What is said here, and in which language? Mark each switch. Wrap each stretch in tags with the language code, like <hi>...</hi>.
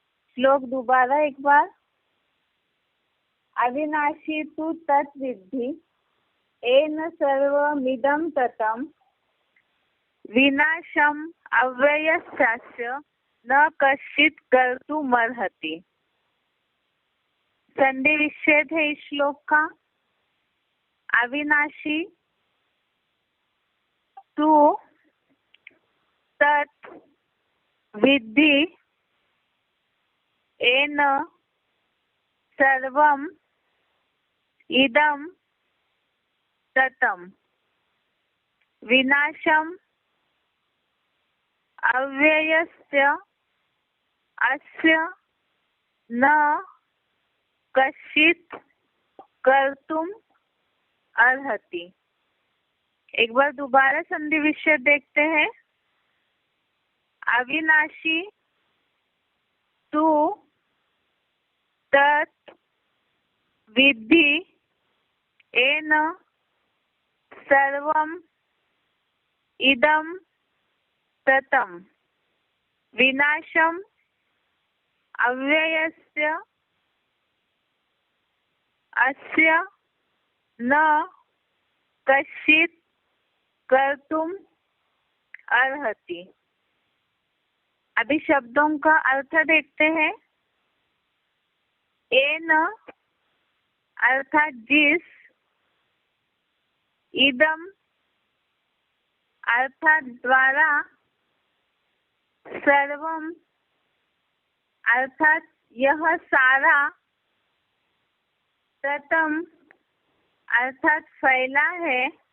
<hi>श्लोक दोबारा एक बार।</hi> <sa>अविनाशी तु तत्विद्धि येन सर्वमिदं ततं विनाशं अव्ययस्यास्य न कश्चित् कर्तुमर्हति।</sa> <hi>संधि विच्छेद है इस श्लोक का।</hi> <sa>अविनाशी तु तत् विद्धि येन सर्वम् इदं ततं विनाशम् अव्ययस्य अस्य न कश्चित् कर्तुम् अर्हति।</sa> <hi>एक बार दोबारा संधि विच्छेद देखते हैं।</hi> <sa>अविनाशी तु तत् विद्धि येन सर्वम् इदं ततं विनाशम् अव्ययस्य अस्य न कश्चित् कर्तुम् अर्हति।</sa> <hi>अभी शब्दों का अर्थ देखते हैं। येन अर्थात जिस, इदम अर्थात द्वारा, सर्वम अर्थात यह सारा, ततम अर्थात फैला है,</hi>